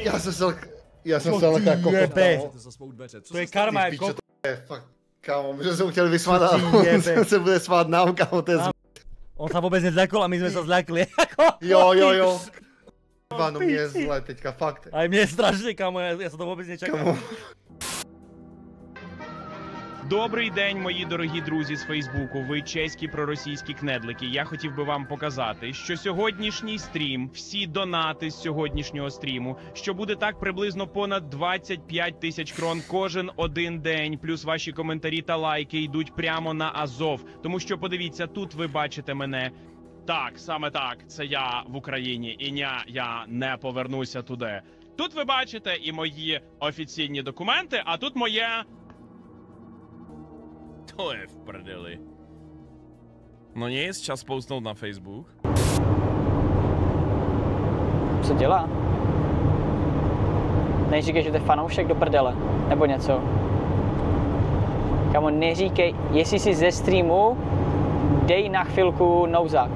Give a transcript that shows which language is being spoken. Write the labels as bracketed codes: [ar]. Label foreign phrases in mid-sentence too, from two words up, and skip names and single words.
[cs] Já jsem se jako kokot. To je karma, jako. Fakt, kámo, že jsem chtěl vysmát a on se bude smát nám, kámo, to je On se vůbec nezlekl a my jsme se zlekli. Jo. No mě je zle teďka, fakt. Ale mě je strašně, kámo, já se to vůbec nečekal. [uk] Добрий день, мої дорогі друзі з Фейсбуку, ви чеські проросійські кнедлики. Я хотів би вам показати, що сьогоднішній стрім, всі донати з сьогоднішнього стріму, що буде так приблизно понад 25 тисяч крон кожен один день, плюс ваші коментарі та лайки йдуть прямо на Азов. Тому що, подивіться, тут ви бачите мене. Так, саме так, це я в Україні, і я не повернуся туди. Тут ви бачите і мої офіційні документи, а тут моє... [cs] To je v prdeli. No nic, čas postnout na Facebook. Co dělá? Neříkej, že to je fanoušek do prdele, nebo něco. Kamo, neříkej, jestli si ze streamu, dej na chvilku nouzák.